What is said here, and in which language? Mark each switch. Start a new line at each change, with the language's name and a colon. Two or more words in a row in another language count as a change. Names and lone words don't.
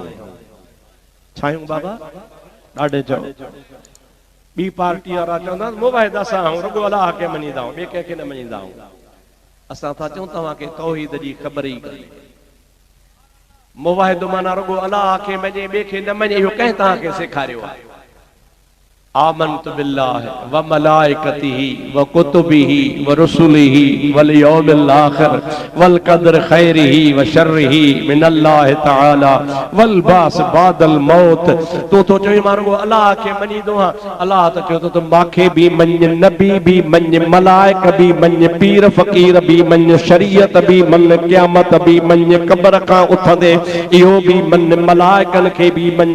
Sindhi: छायूं बाबा? ॾाढे चओ। ॿी पार्टी वारा चवंदा मुवहिद असां आहियूं, रुॻो अलाह खे मञींदा आहियूं, ॿिए कंहिंखे न मञींदा आहियूं। असां था चऊं तव्हांखे तौहीद जी ख़बर ई कान्हे। मुवहिद माना रुॻो अलाह खे मञे, ॿिए खे न मञे। इहो कंहिं तव्हांखे सेखारियो आहे?
Arabic: آمنت بالله وملائكته وكتبه ورسله واليوم الآخر والقدر خيره وشره من الله تعالى والبعث بعد الموت.
Sindhi: तो चई मारो अल्लाह के मञींदो हां। अल्लाह त चयो तो माखे भी मञ, नबी भी मञ, मलाइक भी मञ, पीर फकीर भी मञ, शरीयत भी मञ, क़यामत भी मञ, कब्र खां उथंदे इहो भी मञ, मलाइकन खे भी मञ।